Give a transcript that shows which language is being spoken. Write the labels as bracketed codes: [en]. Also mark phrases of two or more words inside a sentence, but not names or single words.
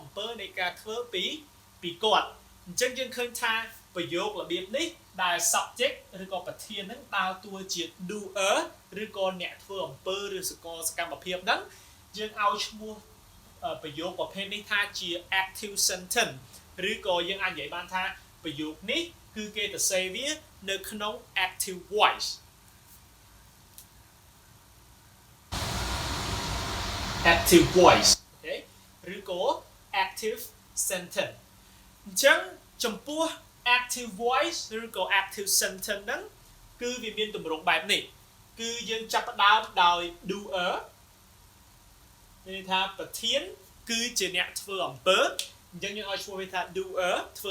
[km] ពើនៃការធ្វើពីគាត់អញ្ចឹងយើងឃើញថាប្រយោគរបៀបនេះដែល subject ឬក៏ប្រធានហ្នឹងដើរតួជា doer ឬក៏អ្នកធ្វើអំពើឬសកម្មភាពហ្នឹងយើងឲ្យឈ្មោះប្រយោគប្រភេទនេះថាជា [en] active sentence [km] ឬក៏យើងអាចនិយាយបានថាប្រយោគនេះគឺគេទៅសេវានៅក្នុង [en] active voice active voice [km] អូខេឬក៏ [en] active sentence [km] អញ្ចឹងចំពោះ [en] active voice [km] ឬក៏ [en] active sentence [km] ហ្នឹងគឺវាមានទម្រង់បែបនេះគឺយើង ចាប់ផ្ដើមដោយ doer មានន័យថាប្រធានគឺជាអ្នកធ្វើអំពើអញ្ចឹងយើងឲ្យឈ្មោះវាថា doer ធ្វើ